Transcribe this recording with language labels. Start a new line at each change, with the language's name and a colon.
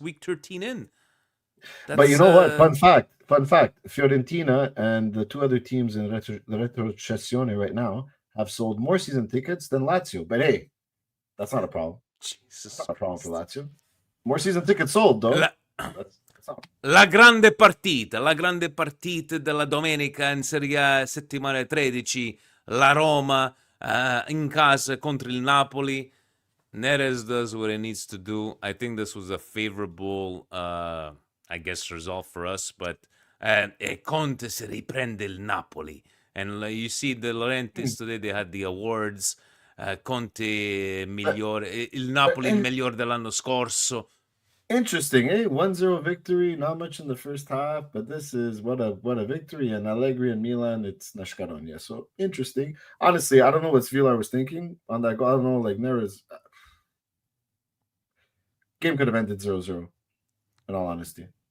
English: Week 13 in. But you know what? Fun fact. Fiorentina and the 2 other teams in the Retrocessione right now have sold more season tickets than Lazio. But hey, that's not a problem. That's not a problem for Lazio. More season tickets sold, though.
Italian: La grande partita della domenica in Serie A, settimana 13, la Roma in casa contro il Napoli.
English: Neres does what it needs to do. I think this was a favorable, result for us, but
Italian: Conte si riprende il Napoli.
English: And you see the Laurentiis today, they had the awards.
Italian: Conte migliore, il Napoli il migliore dell'anno scorso.
English: Interesting, eh? 1-0 victory, not much in the first half, but this is what a victory. And Allegri and Milan, it's Nashkaronia. So interesting. Honestly, I don't know what Svilar was thinking on that goal. I don't know, like Neres. Game could have ended 0-0, in all honesty.